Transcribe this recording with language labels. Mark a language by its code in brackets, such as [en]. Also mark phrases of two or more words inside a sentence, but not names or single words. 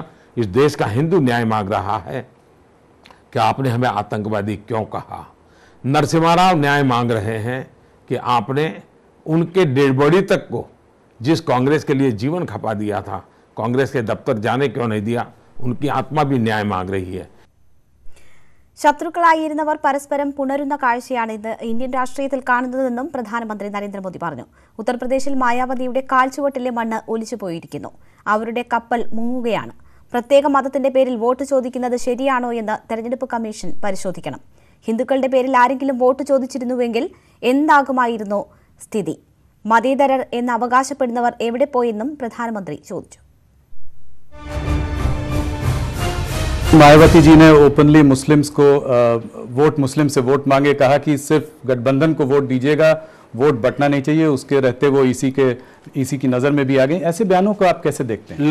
[hi] इस देश का हिंदू न्याय मांग रहा है कि आपने हमें आतंकवादी क्यों कहा। नरसिम्हा राव न्याय मांग रहे हैं कि आपने उनके [en] dead body [hi] तक को, जिस कांग्रेस के लिए जीवन खपा दिया था, कांग्रेस के दफ्तर जाने क्यों नहीं दिया। उनकी आत्मा भी न्याय मांग रही है। [ml] ശത്രുക്കളായിരുന്നവർ പരസ്പരം പുണരുന്ന കാഴ്ചയാണ് ഇത് ഇന്ത്യൻ രാഷ്ട്രീയത്തിൽ കാണുന്നതെന്നും പ്രധാനമന്ത്രി നരേന്ദ്രമോദി പറഞ്ഞു. ഉത്തർപ്രദേശിൽ മായാവതിയുടെ കാൽച്ചുവട്ടിലെ മണ്ണ് ഒലിച്ചുപോയിരിക്കുന്നു. അവരുടെ കപ്പൽ മുങ്ങുകയാണ്. പ്രത്യേക മതത്തിന്റെ പേരിൽ വോട്ട് ചോദിക്കുന്നത് ശരിയാണോ എന്ന് തെരഞ്ഞെടുപ്പ് കമ്മീഷൻ പരിശോധിക്കണം. ഹിന്ദുക്കളുടെ പേരിൽ ആരെങ്കിലും വോട്ട് ചോദിച്ചിരുന്നുവെങ്കിൽ എന്താകുമായിരുന്നു സ്ഥിതി? മതേതരർ എന്ന് അവകാശപ്പെടുന്നവർ എവിടെ പോയെന്നും പ്രധാനമന്ത്രി ചോദിച്ചു. [hi] मायावती जी ने [en] openly Muslims [hi] को मुस्लिम से वोट मांगे, कहा कि सिर्फ गठबंधन को वोट दीजिएगा, वोट बंटना नहीं चाहिए। उसके रहते वो इसी की नजर में भी आ गई। ऐसे बयानों को आप कैसे देखते हैं?